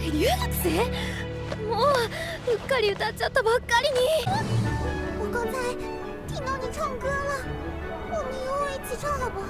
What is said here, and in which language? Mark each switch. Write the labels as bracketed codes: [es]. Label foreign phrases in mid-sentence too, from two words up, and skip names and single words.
[ja] 学生？もううっかり歌っちゃったばっかりに。 [zh] 我刚才听到你唱歌了，我们以后一起唱好不好？